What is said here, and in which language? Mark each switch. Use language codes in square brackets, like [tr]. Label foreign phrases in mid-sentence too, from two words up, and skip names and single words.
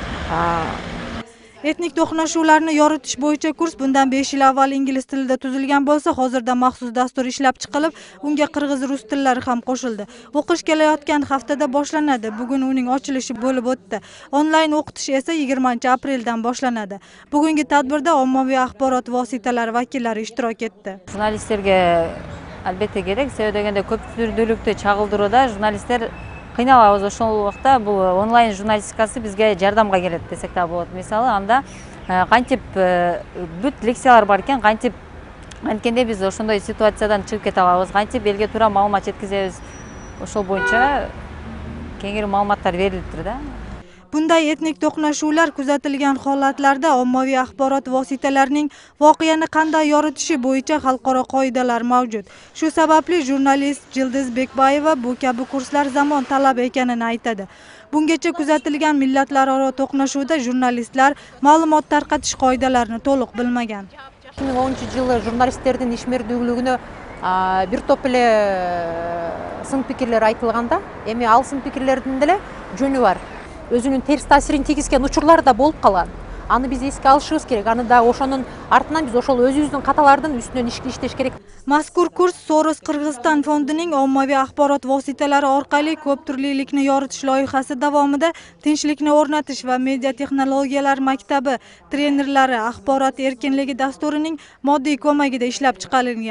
[uz] Etnik to'qnashuvlarni yoritish bo'yicha kurs bundan 5 yil avval ingliz tilida tuzilgan bo'lsa, hozirda maxsus dastur ishlab chiqilib, unga qirg'iz rus tillari ham qo'shildi. O'qish kelayotgan haftada boshlanadi. Bugun uning ochilishi bo'lib o'tdi. Onlayn o'qitish esa 20-apreldan boshlanadi. Bugungi tadbirda ommaviy axborot vositalari vakillari ishtirok etdi. Jurnalistlarga albatta kerak, [ky] себеби дегенде көпчүлүктү чагылдырууда журналисттер кыйналабыз. Ошол убакта бул онлайн журналистикасы бизге жардамга келет десек да болот. Мисалы, анда кантип бүт лекциялар бар экен, кантип анткенде биз ошондой ситуациядан чыгып кете алабыз, кантип элге туура маалымат жеткизебиз. Ошол боюнча кеңири маалыматтар берилиптир да. [uz] Bunday etnik to'qnashuvlar kuzatilgan holatlarda ommaviy axborot vositalarining voqeani qanday yoritishi bo'yicha xalqaro qoidalar mavjud. Shu sababli jurnalist Jildiz Bekbayeva bu kabi kurslar zamon talab ekanini aytadi. Bungacha kuzatilgan millatlararo to'qnashuvda jurnalistlar ma'lumot tarqatish qoidalarini to'liq bilmagan. [ky] 2010-жылы журналисттердин ишмердүүлүгүнө бир топ эле сын пикирлер айтылганда, эми ал сын пикирлердин деле жөнү бар. Өзүнүн терс таасирин тийгизген учурлар да болуп калган. Аны биз эске алышыбыз керек. Аны да ошонун артынан биз ошол өзүбүздүн каталардын үстүнөн иштеш керек. [uz] Mazkur kurs Soros Qirg'iziston fondining ommaviy axborot vositalari orqali ko'p turlilikni yoritish loyihasi davomida tinchlikni o'rnatish va media texnologiyalar maktabi trenerlari axborot erkinligi dasturining moddiy ko'magida ishlab chiqarilgan.